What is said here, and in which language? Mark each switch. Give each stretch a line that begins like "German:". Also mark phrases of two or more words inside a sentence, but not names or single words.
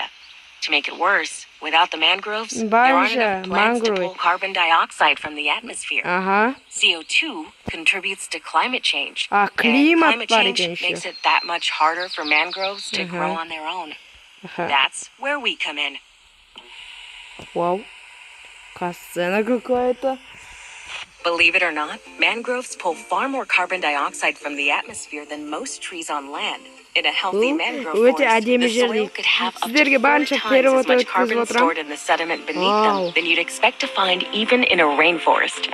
English: To make it worse, without the mangroves, there aren't enough plants to pull carbon dioxide from the atmosphere. CO2 contributes to climate change. And climate change makes it that much harder for mangroves to grow on their own. That's where we come in.
Russian: Вау. Касцена какая-то.
English: Believe it or not, mangroves pull far more carbon dioxide from the atmosphere than most trees on land. In a healthy mangrove forest, the soil could have up to 4 times as much carbon stored in the sediment beneath them than you'd expect to find even in a rainforest.